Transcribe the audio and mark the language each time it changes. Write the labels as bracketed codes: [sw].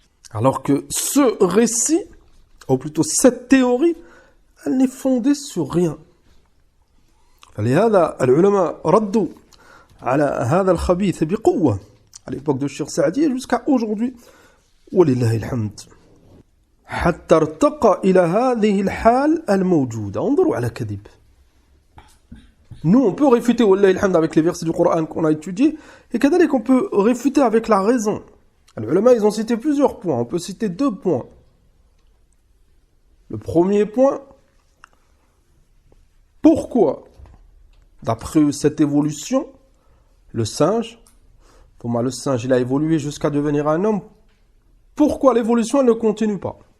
[fr] Alors que ce récit, ou plutôt cette théorie, elle n'est fondée sur rien. [ar] فلهذا العلماء ردوا على هذا الخبيث بقوة [fr] à l'époque de Cheikh Saadi jusqu'à aujourd'hui. [ar] ولله الحمد. حتى ارتقى إلى هذه الحال الموجودة. انظروا على كذب. [fr] Nous, on peut réfuter [ar] والله الحمد [fr] avec les versets du Coran qu'on a étudiés, et كذلك on peut réfuter avec la raison. Les ulama, ils ont cité plusieurs points. On peut citer 2 points. Le premier point, pourquoi, d'après cette évolution, le singe, il a évolué jusqu'à devenir un homme, pourquoi l'évolution elle ne continue pas?